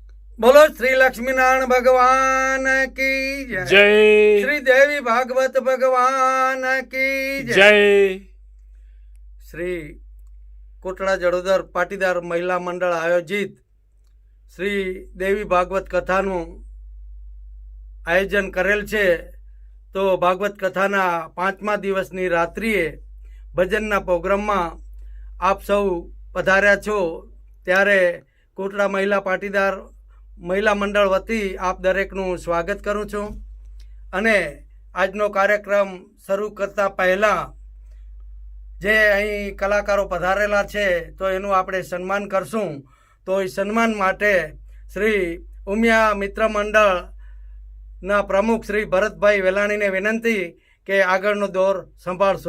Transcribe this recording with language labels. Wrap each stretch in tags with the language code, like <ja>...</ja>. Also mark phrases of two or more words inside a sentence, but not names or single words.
<hi>बोलो श्री लक्ष्मी नारायण भगवान की जय। जय श्री देवी भागवत भगवान की जय। जय।</hi> <gu>શ્રી કોટડા જડોદર પાટીદાર મહિલા મંડળ આયોજિત શ્રી દેવી ભાગવત કથાનું આયોજન કરેલ છે। તો ભાગવત કથાના 5મા દિવસની રાત્રિએ ભજનના પ્રોગ્રામમાં આપ સૌ પધાર્યા છો, ત્યારે કોટડા મહિલા પાટીદાર મહિલા મંડળ વતી આપ દરેકનું સ્વાગત કરું છું। અને આજનો કાર્યક્રમ શરૂ કરતા પહેલાં જે અહીં કલાકારો પધારેલા છે તો એનું આપણે સન્માન કરશું। તો એ સન્માન માટે શ્રી ઉમિયા મિત્ર મંડળના પ્રમુખ શ્રી ભરતભાઈ વેલાણીને વિનંતી કે આગળનો દોર સંભાળશો।</gu>